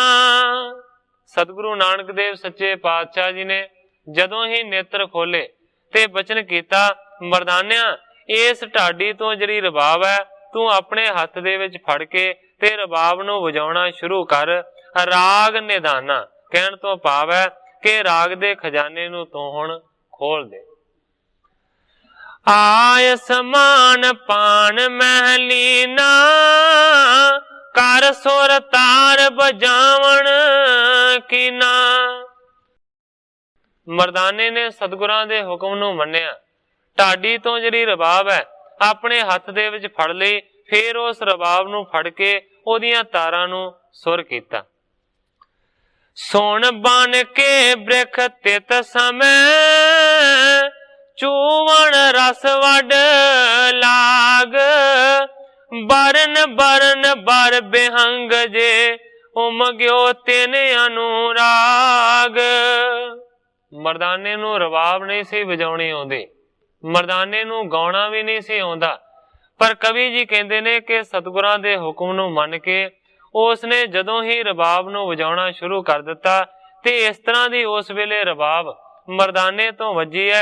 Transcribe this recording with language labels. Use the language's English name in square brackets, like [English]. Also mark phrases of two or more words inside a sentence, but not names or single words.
[Punjabi] ਸਤਿਗੁਰੂ ਨਾਨਕ ਦੇਵ ਸੱਚੇ ਪਾਤਸ਼ਾਹ ਜੀ ਨੇ ਜਦੋਂ ਹੀ ਨੇਤਰ ਖੋਲ੍ਹੇ ਤੇ ਬਚਨ ਕੀਤਾ ਮਰਦਾਨਿਆ ਇਸ ਢਾਡੀ ਤੋ ਜਿਹੜੀ ਰਬਾਬ ਹੈ ਤੂੰ ਆਪਣੇ ਹੱਥ ਦੇ ਵਿੱਚ ਫੜ ਕੇ ਤੇ ਰਬਾਬ ਨੂੰ ਵਜਾਉਣਾ ਸ਼ੁਰੂ ਕਰ। ਰਾਗ ਨਿਧਾਨਾ ਕਹਿਣ ਤੋਂ ਭਾਵ ਹੈ ਕਿ ਰਾਗ ਦੇ ਖ਼ਜ਼ਾਨੇ ਨੂੰ ਤੂੰ ਹੁਣ ਖੋਲ੍ਹ ਦੇ। [Braj] आय समान पान महलीना कर सुर तार बजावण कीना। [Punjabi] ਮਰਦਾਨੇ ਨੇ ਸਤਿਗੁਰਾਂ ਦੇ ਹੁਕਮ ਨੂੰ ਮੰਨਿਆ। ਢਾਡੀ ਤੋ ਜਿਹੜੀ ਰਬਾਬ ਹੈ ਆਪਣੇ ਹੱਥ ਦੇ ਵਿੱਚ ਫੜ ਲਈ। ਫਿਰ ਉਸ ਰਬਾਬ ਨੂੰ ਫੜ ਕੇ ਓਦੀਆਂ ਤਾਰਾਂ ਨੂੰ ਸੁਰ ਕੀਤਾ। [Braj] सुन बन के बृख तित समय चूवण रस वड लाग। बरन बरन बर बेहंग जे उमग्यो तिन अनुराग। [Punjabi] ਮਰਦਾਨੇ ਨੂੰ ਰਬਾਬ ਨਹੀਂ ਸੀ ਵਜਾਉਣੀ ਆਉਂਦੀ, ਮਰਦਾਨੇ ਨੂੰ ਗਾਉਣਾ ਭੀ ਨਹੀਂ ਸੀ ਆਉਂਦਾ, ਪਰ ਕਵੀ ਜੀ ਕਹਿੰਦੇ ਨੇ ਕਿ ਸਤਿਗੁਰਾਂ ਦੇ ਹੁਕਮ ਨੂੰ ਮੰਨ ਕੇ ਉਸਨੇ ਜਦੋਂ ਹੀ ਰਬਾਬ ਨੂੰ ਵਜਾਉਣਾ ਸ਼ੁਰੂ ਕਰ ਦਿੱਤਾ ਤੇ ਇਸ ਤਰ੍ਹਾਂ ਦੀ ਉਸ ਵੇਲੇ ਰਬਾਬ ਮਰਦਾਨੇ ਤੋਂ ਵੱਜੀ ਹੈ।